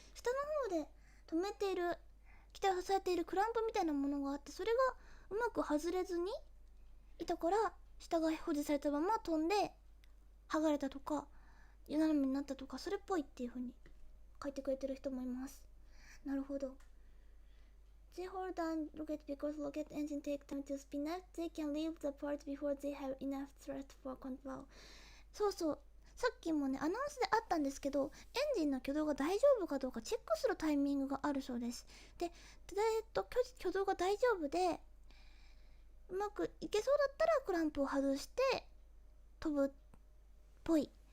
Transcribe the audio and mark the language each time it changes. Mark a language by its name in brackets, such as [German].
[Japanese] 下の方で止めている、機体を支えているクランプみたいなものがあって、それがうまく外れずにいたから下が保持されたまま飛んで剥がれたとか斜めになったとか、それっぽいっていう風に書いてくれてる人もいます。なるほど。 [English] They hold down rocket because rocket engine take time to spin up. They can leave the parts before they have enough thrust for control. [Japanese] そうそう、さっきもねアナウンスであったんですけど、エンジンの挙動が大丈夫かどうかチェックするタイミングがあるそうです。で、挙動が大丈夫でうまくいけそうだったらクランプを外して飛ぶっぽい。